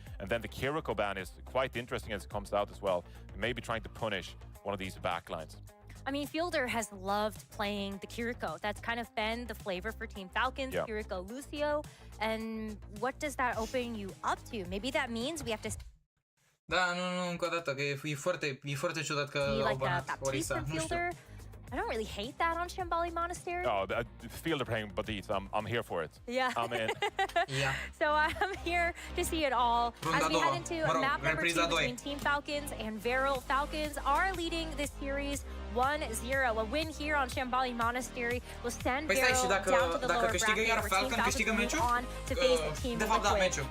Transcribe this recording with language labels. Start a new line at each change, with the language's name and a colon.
English: And then the Kiriko ban is quite interesting as it comes out as well. Maybe trying to punish one of these backlines. I mean, Fielder has loved playing the Kiriko. That's kind of been the flavor for Team Falcons, Kiriko Lucio. And what does that open you up to? Maybe that means we have to...
Romanian: Da, nu, încă o dată, că e foarte ciudat că au banat Orisa, nu știu.
English: I don't really hate that on Shambali Monastery. Oh, Fielder playing Baptiste, I'm here for it. Yeah. I'm in. Yeah. So I'm here to see it all. As we head into map number 2 between Team Falcons and Varel. Falcons are leading this series 1-0. A win here on Shambali Monastery will send Varel down to the lower bracket where Team Falcons will move on to face Team Liquid.